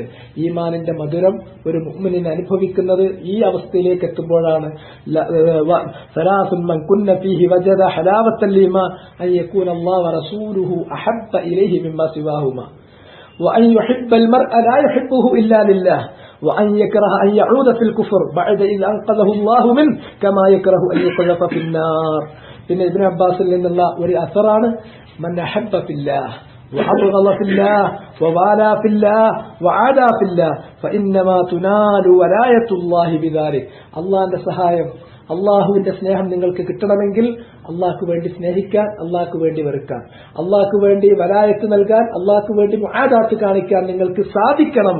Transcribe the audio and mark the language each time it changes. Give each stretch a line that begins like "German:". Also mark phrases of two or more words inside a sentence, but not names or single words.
Malayalam: ഈമാനിന്റെ മധുരം ഒരു മുഅ്മിനിനെ അനുഭവിക്കുന്നത് ഈ അവസ്ഥയിലേക്ക് എത്തുമ്പോഴാണ്.
Arabic: ثلاث من كن فيه وجد حلاوة الإيمان أن يكون الله ورسوله أحب إليه مما سواهما وأن يحب المرء لا يحبه إلا لله وأن يكره أن يعود في الكفر بعد إذ أنقذه الله منه كما يكره أن يقذف في النار.
Malayalam: പിന്നെ ഇബ്നു അബ്ബാസിൽ നിന്നുള്ള ഒരു അസറാണ്
Arabic: من أحب في الله وأبغض في الله ووالى في الله وعادى في الله فإنما تنال ولاية الله بذلك.
Malayalam: അല്ലാഹുവിന്റെ സഹായം, അള്ളാഹുവിന്റെ സ്നേഹം നിങ്ങൾക്ക് കിട്ടണമെങ്കിൽ അള്ളാഹ്ക്ക് വേണ്ടി സ്നേഹിക്കാൻ, അള്ളാഹ്ക്ക് വേണ്ടി വെറുക്കാൻ, അള്ളാഹ്ക്ക് വേണ്ടി വലായത്ത് നൽകാൻ, അള്ളാഹ്ക്ക് വേണ്ടി മുആദാത്ത് കാണിക്കാൻ നിങ്ങൾക്ക് സാധിക്കണം.